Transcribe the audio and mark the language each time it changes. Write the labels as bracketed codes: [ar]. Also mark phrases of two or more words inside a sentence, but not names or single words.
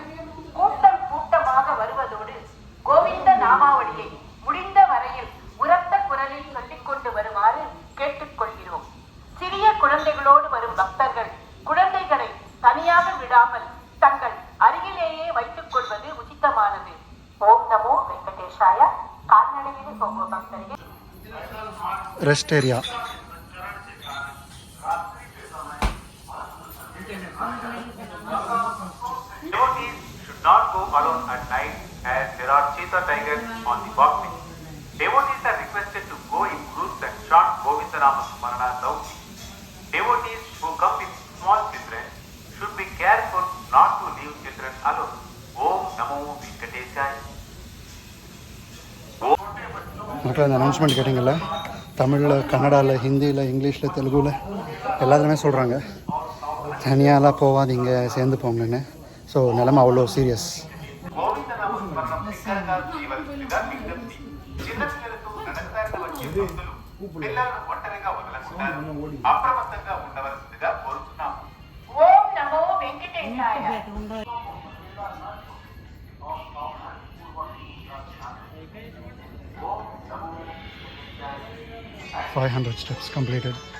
[ta] கூட்டமாக வருவதோடு கோவிந்த நாமாவளியை முடிந்த வரையில் உரத்த குரலில் சொல்லிக் கொண்டு வருமாறு கேட்டுக்கொள்கிறோம். சிறிய குழந்தைகளோடு வரும் பக்தர்கள் குழந்தைகளை தனியாக விடாமல் தங்கள் அருகிலேயே வைத்துக் கொள்வது உச்சிதமானது. [sa] ॐ नमो वेङ्कटेशाय. [ta] கால்நடையில் போகும் பக்தர்கள் [en] rest area. Devotees should not go alone at night as there are cheetah tigers on the walkway. Devotees are requested to go in groups and chant [sa] गोविन्दनाम स्मरण [en] loudly. Devotees who come with small children should be careful not to leave children alone. [sa] ॐ नमो वेङ्कटेशाय. [ta] மக்கள் அந்த அனௌன்ஸ்மெண்ட் கேட்டிங்கல்ல, தமிழில், கன்னடாவில், ஹிந்தியில், இங்கிலீஷில், தெலுங்குல எல்லாத்துலேயுமே சொல்கிறாங்க, தனியாலாம் போகாதீங்க, சேர்ந்து போங்கன்னு. ஸோ நிலைமை அவ்வளோ சீரியஸ். [sa] ॐ नमो वेङ्कटेशाय. [en] 500 steps completed.